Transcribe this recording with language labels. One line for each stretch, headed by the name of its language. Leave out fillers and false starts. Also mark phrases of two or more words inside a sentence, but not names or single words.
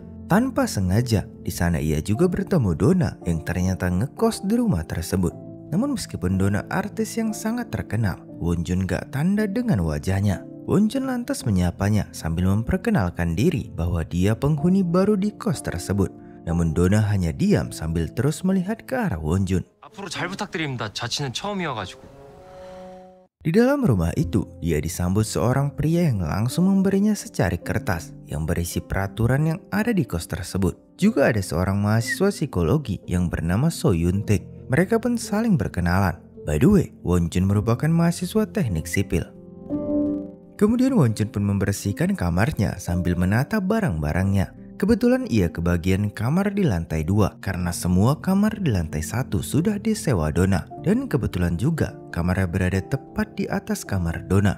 Indonesian: Tanpa sengaja, di sana ia juga bertemu Dona yang ternyata ngekos di rumah tersebut. Namun meskipun Dona artis yang sangat terkenal, Wonjun gak tanda dengan wajahnya. Wonjun lantas menyapanya sambil memperkenalkan diri bahwa dia penghuni baru di kos tersebut. Namun Dona hanya diam sambil terus melihat ke arah Wonjun.
Korean: 앞으로 잘 부탁드립니다. 자취는 처음이어가지고.
Indonesian: Di dalam rumah itu, dia disambut seorang pria yang langsung memberinya secari kertas yang berisi peraturan yang ada di kos tersebut. Juga ada seorang mahasiswa psikologi yang bernama So Yun Taek. Mereka pun saling berkenalan.
English: By the way,
Indonesian: Wonjun merupakan mahasiswa teknik sipil. Kemudian Wonjun pun membersihkan kamarnya sambil menata barang-barangnya. Kebetulan ia kebagian kamar di lantai 2 karena semua kamar di lantai 1 sudah disewa Dona. Dan kebetulan juga kamarnya berada tepat di atas kamar Dona.